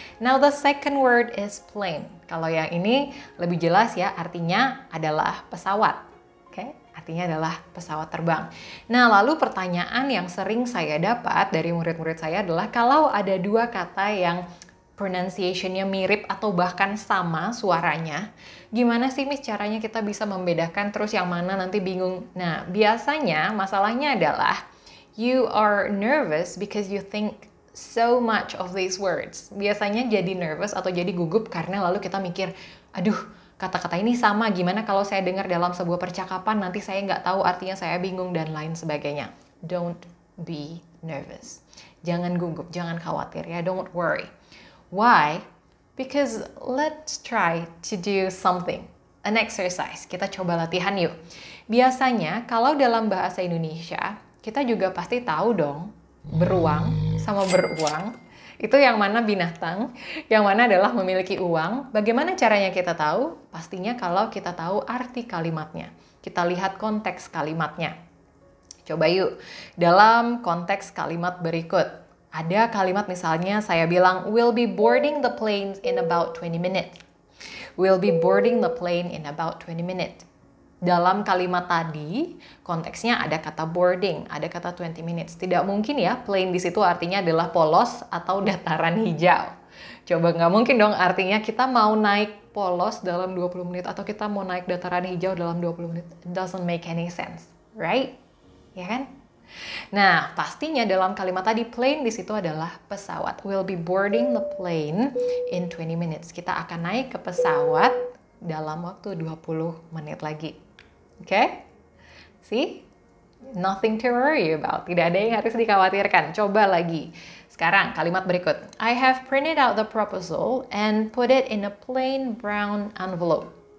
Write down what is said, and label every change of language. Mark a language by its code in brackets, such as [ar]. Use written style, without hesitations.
[en] Now the second word is plane. [id] Kalau yang ini lebih jelas ya, artinya adalah pesawat. Okay? Artinya adalah pesawat terbang. Nah, lalu pertanyaan yang sering saya dapat dari murid-murid saya adalah kalau ada dua kata yang pronunciation-nya mirip atau bahkan sama suaranya, gimana sih Miss caranya kita bisa membedakan terus yang mana nanti bingung? Nah, biasanya masalahnya adalah [en] you are nervous because you think so much of these words. [id] Biasanya jadi nervous atau jadi gugup karena lalu kita mikir, aduh kata-kata ini sama, gimana kalau saya dengar dalam sebuah percakapan nanti saya nggak tahu artinya, saya bingung dan lain sebagainya. [en] Don't be nervous. [id] Jangan gugup, jangan khawatir ya, [en] don't worry. Why? Because let's try to do something. An exercise. [id] Kita coba latihan yuk. Biasanya kalau dalam bahasa Indonesia, kita juga pasti tahu dong, beruang sama beruang itu yang mana binatang, yang mana adalah memiliki uang. Bagaimana caranya kita tahu? Pastinya kalau kita tahu arti kalimatnya. Kita lihat konteks kalimatnya. Coba yuk, dalam konteks kalimat berikut. Ada kalimat misalnya saya bilang, [en] we'll be boarding the plane in about 20 minutes. We'll be boarding the plane in about 20 minutes. [id] Dalam kalimat tadi, konteksnya ada kata boarding, ada kata 20 minutes. Tidak mungkin ya, plain di situ artinya adalah polos atau dataran hijau. Coba nggak mungkin dong artinya kita mau naik polos dalam 20 menit atau kita mau naik dataran hijau dalam 20 menit. [en] It doesn't make any sense, right? [id] Ya kan? Nah, pastinya dalam kalimat tadi plain di situ adalah pesawat. [en] We'll be boarding the plane in 20 minutes. [id] Kita akan naik ke pesawat dalam waktu 20 menit lagi. Okay? See? [en] Nothing to worry about. [id] Tidak ada yang harus dikhawatirkan. Coba lagi. Sekarang kalimat berikut. [en] I have printed out the proposal and put it in a plain brown envelope.